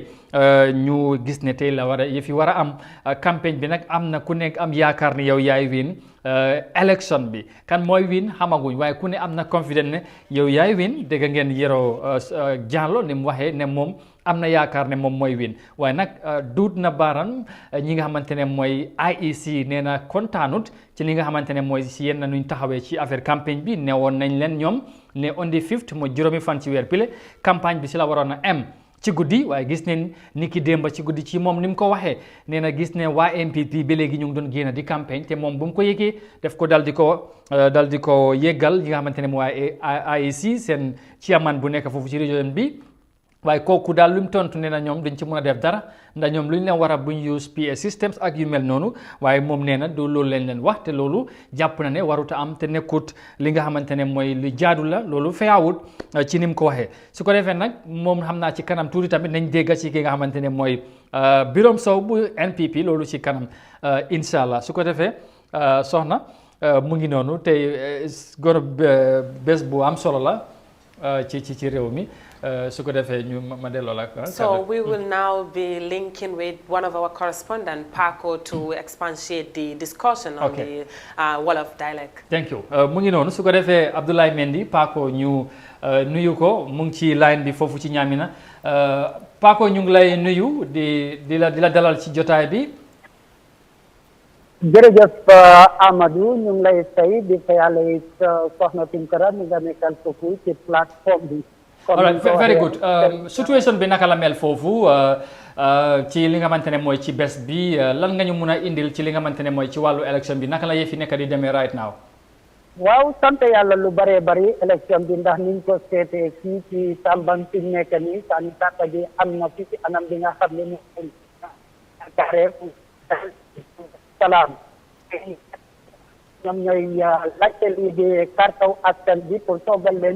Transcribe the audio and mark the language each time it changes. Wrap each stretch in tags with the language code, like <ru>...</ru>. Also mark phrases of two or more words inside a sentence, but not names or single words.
<wo>ñu gis ne tey la war a yëf yi war a am campagne bi nag am na ku nekk am yaakaar ne yow yaay win élection bi kan mooy win xamaguñ waaye ku ne am na confident ne yow yaay win dégg ngeen Yero Jallow ni mu waxee ne moom am na yaakaar ne moom mooy win waaye nag duut na baaram ñi nga xamante ne mooy IEC nee na kontaanut ci li nga xamante ne mooy si yenn nuñ taxawee ci affaire campagne bi ne woon nañ leen ñoom ne</wo> <en>on the 5th</en> <wo>mooy juróomi fan ci weer pile campagne bi si la waroon a am ci guddi waaye gis ne ni ki démba ci guddi ci moom ni mu ko waxee nee na gis ne waa MPP ba léegi ñu ngi doon génn di campagne te moom bu mu ko yëgee def ko dal di ko yëggal yi nga xamante ne mooy IEC seen chairman bu nekk foofu ci région bi waaye kooku daal lu mu tontu nee na ñoom duñ ci mën a def dara ndax ñoom lu ñu leen war a buñ use</wo> <en>PA systems</en> <wo>ak yu mel noonu waaye moom nee na du loolu leen wax te loolu jàpp na ne warut a am te nekkut li nga xamante ne mooy lu jaadu la loolu feyaawut ci ni mu ko waxee su ko defee nag moom xam naa ci kanam tuuti tamit nañ dégg ci ki nga xamante ne mooy Birom Sow bu NPP loolu ci kanam</wo> <ar>إن شاء الله</ar> <wo>su ko defee soxna mu ngi noonu tey goro bés bu am solo la ci réew mi.</wo> <en>So we will now be linking with one of our correspondents, Paco, to expatiate the discussion on the Wolof dialect. Thank you.</en> <wo>Mu ngi noonu su ko defee Abdoulaye Mendy Paco ñu nuyu ko mu ngi ci line bi foofu ci Ñaamina Paco ñu ngi lay nuyu di la dalal ci jotaay bi. jërëjëf Amadou ñu ngi lay fay di fayale soxna Tunkara mi nga nekkal foofu ci plateforme bi.</wo> <en>All right, very good.</en> <wo>Situation bi naka la mel foofu ci li nga xamante ne mooy ci bés bi lan nga ñu mun a indil ci li nga xamante ne mooy ci wàllu élection bi naka la yëfi nekk di demee</wo> <en>right now.</en> <wo>waaw sant yàlla lu bëree bëri élection bi ndax niñ ko seetee fii ci Tambang fi nekk nii sànni kàrta bi am na fi ci anam bi nga xam ne moom carré salaam ñoom ñooy laajte lii di kartaw askan bi pour toogal leen</wo>